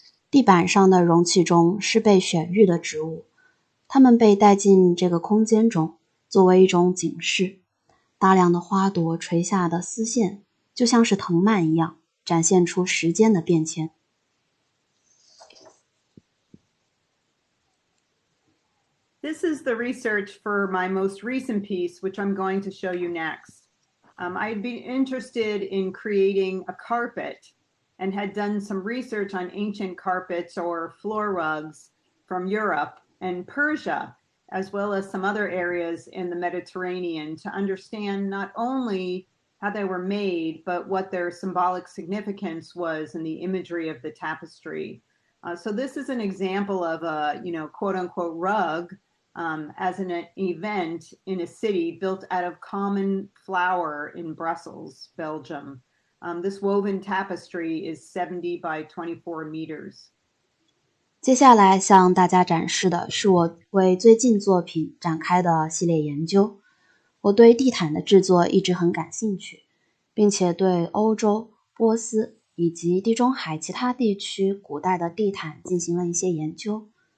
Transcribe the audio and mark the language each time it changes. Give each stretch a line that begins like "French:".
Chinese: 地板上的容器中是被选育的植物，它们被带进这个空间中，作为一种警示。大量的花朵垂下的丝线就像是藤蔓一样，展现出时间的变迁。
English: This is the research for my most recent piece, which I'm going to show you next. I'd been interested in creating a carpet and had done some research on ancient carpets or floor rugs from Europe and Persia, as well as some other areas in the Mediterranean, to understand not only how they were made, but what their symbolic significance was in the imagery of the tapestry. So this is an example of a, quote unquote rug as an event in a city built out of common flour in Brussels, Belgium. This woven tapestry is 70 by 24 meters.
Chinese: 接下来向大家展示的是我为最近作品展开的系列研究。我对地毯的制作一直很感兴趣，并且对欧洲、波斯以及地中海其他地区古代的地毯进行了一些研究。